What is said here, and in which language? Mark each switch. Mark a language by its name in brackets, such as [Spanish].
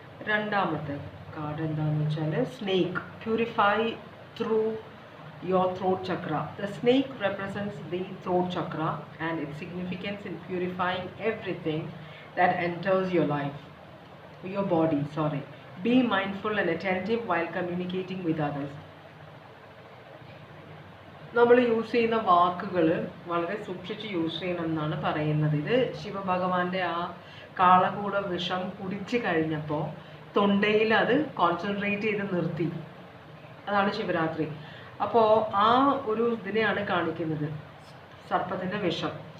[Malayalam] രണ്ടാമത്തെ കാർഡ് എന്താണെന്ന് വെച്ചാൽ [English] Snake, purify through your throat chakra. The snake represents the throat chakra and its significance in purifying everything that enters your life, your body. Be mindful and attentive while communicating with others. [Malayalam] നമ്മൾ use ചെയ്യുന്ന വാക്കുകൾ വളരെ സൂക്ഷിച്ച് use ചെയ്യണം എന്നാണ് പറയുന്നത്. ഇത് ശിവഭഗവാന്റെ ആ കാളകൂട വിഷം കുടിച്ചു കഴിഞ്ഞപ്പോൾ തൊണ്ടയിൽ അത് കോൺസെൻട്രേറ്റ് ചെയ്ത് നിർത്തി. അതാണ് ശിവരാത്രി. അപ്പോൾ ആ ഒരു ഇതിനെയാണ് കാണിക്കുന്നത്, സർപ്പത്തിൻ്റെ വിഷം.